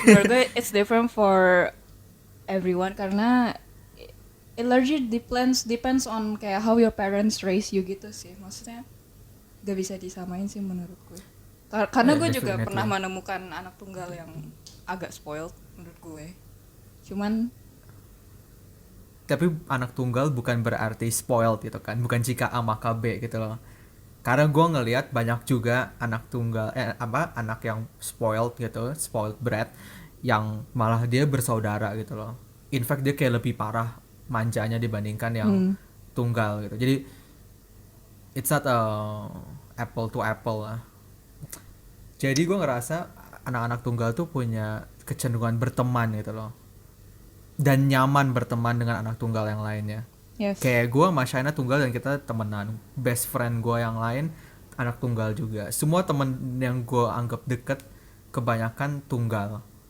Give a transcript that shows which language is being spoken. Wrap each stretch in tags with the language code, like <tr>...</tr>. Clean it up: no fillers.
<id>Menurut gue</id> <en>it's different for everyone</en> <id>karena</id> <en>it largely depends on</en> <id>kayak</id> <en>how your parents raise you</en> <id>gitu sih. Maksudnya gak bisa disamain sih menurut gue. Karena gue juga</id> <en>Definitely.</en> <id>pernah menemukan anak tunggal yang agak spoiled menurut gue. Cuman Tapi anak tunggal bukan berarti spoiled gitu kan, bukan jika A maka B gitu loh. Karena gue ngelihat banyak juga anak tunggal anak yang spoiled gitu,</id> <en>spoiled brat,</en> <id>yang malah dia bersaudara gitu loh.</id> <en>In fact</en> <id>dia kayak lebih parah manjanya dibandingkan yang tunggal gitu. Jadi</id> <en>it's not apple to apple</en> <id>lah. Jadi gue ngerasa anak-anak tunggal tuh punya kecenderungan berteman gitu loh, dan nyaman berteman dengan anak tunggal yang lainnya.</id> <en>yes.</en> <id>Kayak gue sama Shaina tunggal dan kita temenan.</id> <en>Best friend</en> <id>gue yang lain anak tunggal juga. Semua temen yang gue anggap deket kebanyakan tunggal.</id>